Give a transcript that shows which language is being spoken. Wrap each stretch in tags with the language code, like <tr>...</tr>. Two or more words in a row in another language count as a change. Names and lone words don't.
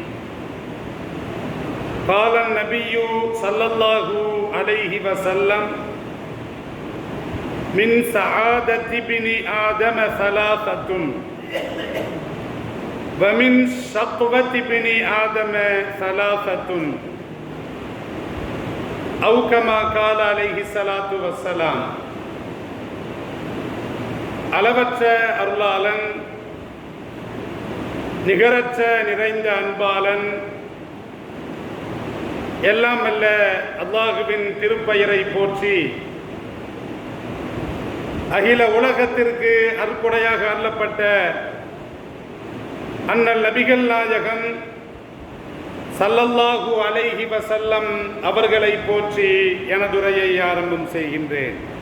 <ar>قال النبي صلى الله عليه وسلم: من سعادة ابن آدم ثلاثة ومن شقوة ابن آدم ثلاثة، أو كما قال عليه الصلاة والسلام.</ar> <ta>அளவற்ற அருளாளன், நிகரற்ற நிறைந்த அன்பாளன், எல்லாம் அல்ல அல்லாஹுவின் திருப்பெயரை போற்றி அகில உலகத்திற்கு அருட்கொடையாக அருளப்பட்ட அண்ணல் நபிகள் நாயகம்</ta> <ar>صلى الله عليه وسلم</ar> <ta>அவர்களை போற்றி எனதுரையை ஆரம்பம் செய்கின்றேன்.</ta>